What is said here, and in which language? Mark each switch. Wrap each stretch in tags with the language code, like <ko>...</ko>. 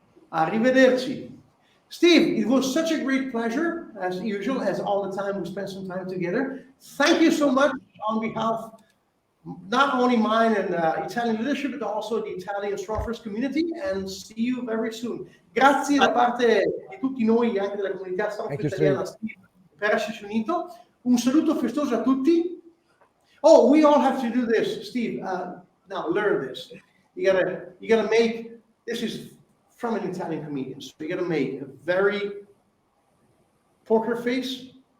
<it>Arrivederci.</it> <en>Steve, it was such a great pleasure, as usual, as all the time we spent some time together. Thank you so much on behalf, not only mine and Italian leadership, but also the Italian Strongfirst community, and see you very soon.</en> <it>Grazie da parte di tutti noi, anche della comunità Strongfirst italiana, Steve, per esserci unito. Un saluto festoso a tutti.</it> <en>Oh, we all have to do this, Steve. Now learn this. You gotta make, this is from an Italian comedian. So you gotta make a very poker face.</en>